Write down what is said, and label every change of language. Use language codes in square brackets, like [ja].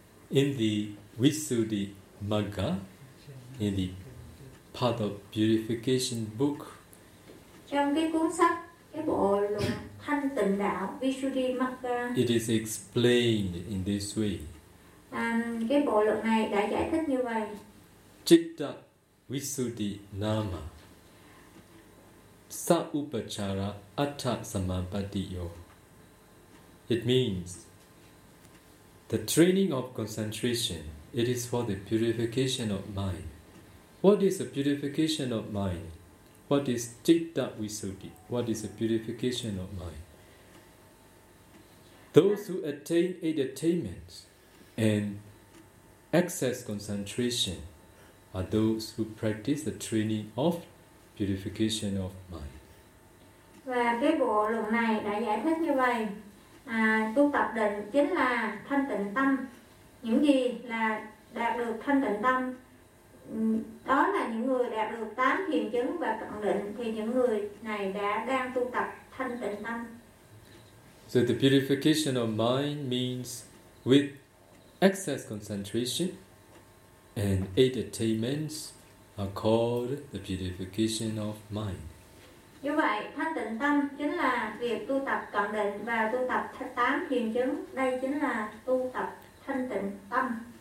[en] In the Visuddhi Magga, in the Path of Purification book. [vi] Trong cái cuốn sách, cái bộ luận thanh tịnh đạo Visuddhi Magga. [en] It is explained in this way. [vi] Cái bộ luận này đã giải thích như vậy. [pi] Citta Visuddhi Nama. Sa upachara atta samapadiyo. [en] It means the training of concentration. It is for the purification of mind. What is a purification of mind? What is citta visuddhi? What is a purification of mind? Those who attain eight attainments and excess concentration are those who practice the training of purification of mind. [vi] Và cái bộ luận này đã giải thích như vậy. Tu tập định chính là thanh tịnh tâm. Những gì là đạt được thanh tịnh tâm đó là những người đạt được tám thiền chứng và cận định, thì những người này đã đang tu tập thanh tịnh tâm. So the purification of mind means with excess concentration and eight attainments are called the purification of mind. Như vậy, thanh tịnh tâm chính là việc tu tập cận định và tu tập tám thiền chứng. Đây chính là tu tập thanh tịnh tâm.